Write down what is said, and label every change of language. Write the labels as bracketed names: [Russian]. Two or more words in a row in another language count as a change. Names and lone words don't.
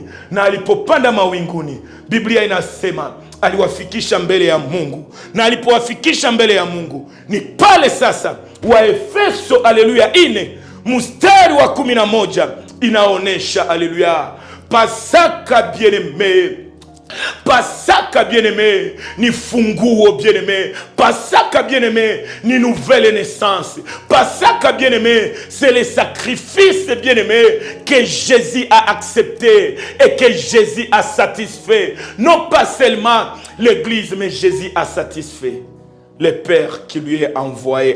[Swahili] Na alipopanda mawinguni, Biblia inasema aliwafikisha mbele ya Mungu, na alipowafikisha mbele ya Mungu, ni pale sasa Waefeso haleluya 4 mstari wa 11 inaonesha haleluya Pasaka bien-aimé, Pasaka bien-aimé, ni funguo bien-aimé. Pasaka bien-aimé, ni [French] nouvelle naissance. Pasaka bien-aimé, c'est le sacrifice bien-aimé que Jésus a accepté et que Jésus a satisfait. Non pas seulement l'Église, mais Jésus a satisfait le Père qui lui est envoyé.